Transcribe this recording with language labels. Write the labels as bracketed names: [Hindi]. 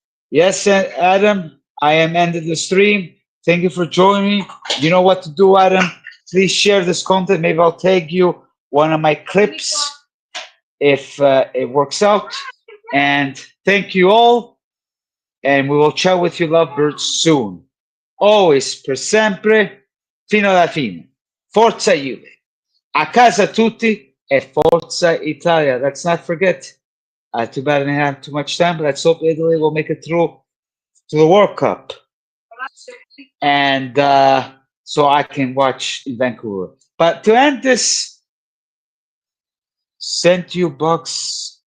[English] Yes, Adam, I am ending the stream. Thank you for joining me. You know what to do, Adam. Please share this content. Maybe I'll tag you one of my clips if it works out. And thank you all. And we will chat with you lovebirds soon. [Italian] Always, per sempre, fino alla fine. Forza Juve. A casa tutti e Forza Italia. [English] Let's not forget. Too bad I didn't have too much time, but let's hope Italy will make it through to the World Cup. And so I can watch in Vancouver. But to end this, send you box.